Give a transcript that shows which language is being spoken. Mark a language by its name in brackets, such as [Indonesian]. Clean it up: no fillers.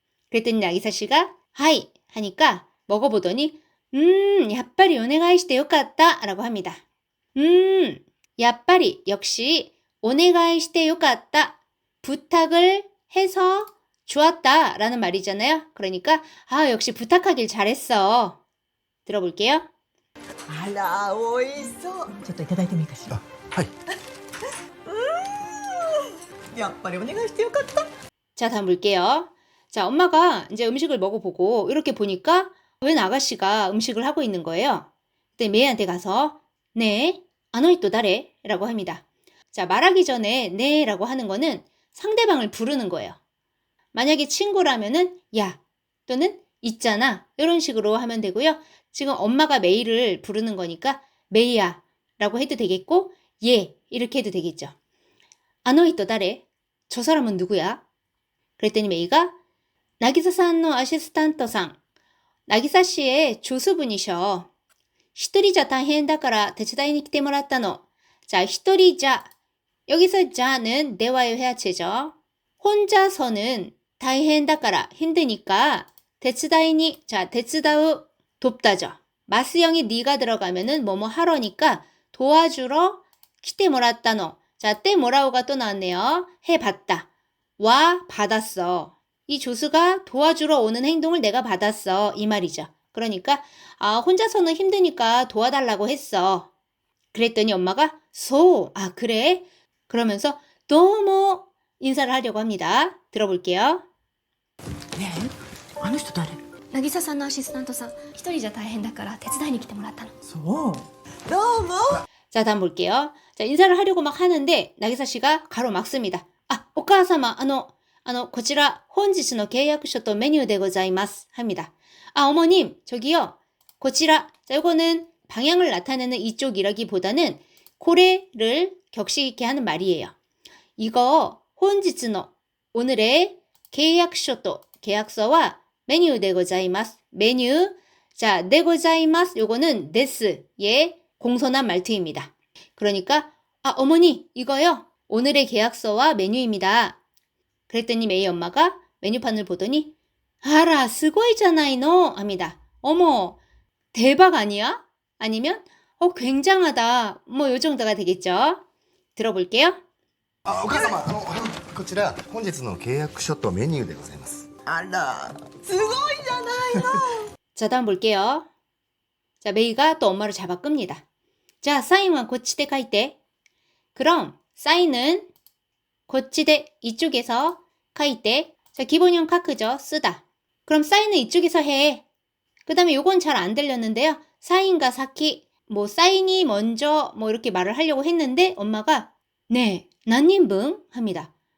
[Korean] 그랬더니 나기사 씨가 하이 하니까 먹어보더니 야빠리 오네가이시테 요까따 라고 합니다. 야빠리 역시 오네가이시테 요까따 부탁을 해서 좋았다 라는 말이잖아요. 그러니까 아, 역시 부탁하길 잘했어. 들어볼게요. [Japanese] あら、美味しそう。ちょっといただいてもいいかしら。はい。やっぱりお願いしてよかった。 [Korean] 자, 다음 볼게요. 자, 엄마가 이제 음식을 먹어보고 이렇게 보니까 웬 아가씨가 음식을 하고 있는 거예요. 그때 메이한테 가서 네, 아노이또 다레? 라고 합니다. 자, 말하기 전에 네 라고 하는 거는 상대방을 부르는 거예요. 만약에 친구라면은 야 또는 있잖아 이런 식으로 하면 되고요. 지금 엄마가 메이를 부르는 거니까 메이야 라고 해도 되겠고 예 이렇게 해도 되겠죠. 아노이또 다레? 저 사람은 누구야? 그랬더니 메이가 나기사 さんの アシスタントさん 나기사 씨의 조수분이셔. [Japanese] 一人じゃ大変だから手伝いに来てもらったの. [Korean] 자, 一人じゃ 여기서 자는 대화의 회화체죠. 혼자서는 大変だから 힘드니까 手伝いに 자, 手伝う 돕다죠. 마스형이 니가 들어가면은 뭐뭐 하러니까 도와주러 来てもらったの. 자, 때 뭐라고가 또 나왔네요. 해봤다. 와 받았어. 이 조수가 도와주러 오는 행동을 내가 받았어. 이 말이죠. 그러니까 아, 혼자서는 힘드니까 도와달라고 했어. 그랬더니 엄마가 소, 아 그래? 그러면서 도모 인사를 하려고 합니다. 들어볼게요. [Japanese] ねえ、あの人誰？渚さんのアシスタントさん一人じゃ大変だから手伝いに来てもらったの。そうどうも [Korean] 자, 다음 볼게요. 자, 인사를 하려고 막 하는데 나기사 씨가 가로 막습니다. [Japanese] 아, 오카사마, こちら本日の契約書とメニューでございます. [Korean] 합니다. 아, 어머님, 저기요. こちら. 자, 요거는 방향을 나타내는 이쪽이라기보다는 고래를 격식 있게 하는 말이에요. 이거 혼지츠노 오늘의 계약書또 계약서와 메뉴 데 고자이마스. 메뉴. 자, 데 고자이마스. 요거는 데스의 공손한 말투입니다. 그러니까 아, 어머니, 이거요. 오늘의 계약서와 메뉴입니다. 그랬더니 메이 엄마가 메뉴판을 보더니 아라, 스고이잖아이노 합니다. 어머, 대박 아니야? 아니면 굉장하다. 뭐 요 정도가 되겠죠. 들어볼게요. [Japanese] お母様こちら本日の契約書とメニューでございます。あらすごいじゃないの [Korean] 자, 다음 볼게요. 자, 메이가 또 엄마를 잡아 끕니다. 자, 사인은 고치대 카이테. 그럼 사인은 고치대 이쪽에서 카이테. 자, 기본형 카크죠. 쓰다. 그럼 사인은 이쪽에서 해. 그 다음에 요건 잘 안 들렸는데요. 사인과 사키, 뭐 사인이 먼저 뭐 이렇게 말을 하려고 했는데 엄마가 네, 난인분 합니다.